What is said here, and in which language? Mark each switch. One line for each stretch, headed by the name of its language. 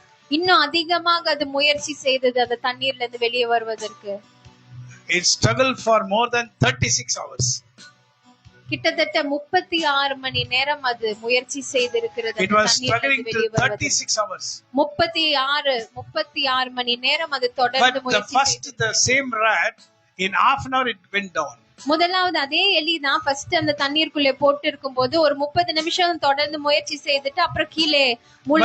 Tamil: இன்னும் அதிகமாக அது முயற்சி செய்தது அந்த தண்ணீர்ல இருந்து வெளியே வருவதற்கு.
English: It struggled for more than 36 hours.
Tamil: கிட்டத்தட்ட 36 மணி நேரம் அது முயற்சி செய்திருக்கிறது.
English: It was struggling till 36 hours.
Tamil: 36 மணி நேரம் அது தொடர்ந்து முயற்சி செய்தது.
English: The same rat in half an hour it went down.
Tamil: முதலாவது அதே எலி தான் ஃபர்ஸ்ட் அந்த தண்ணீருக்குள்ளே போட்டு இருக்கும்போது ஒரு 30 நிமிஷம் தொடர்ந்து முயற்சி செய்துட்டு அப்புறம் கீழே மூழ்க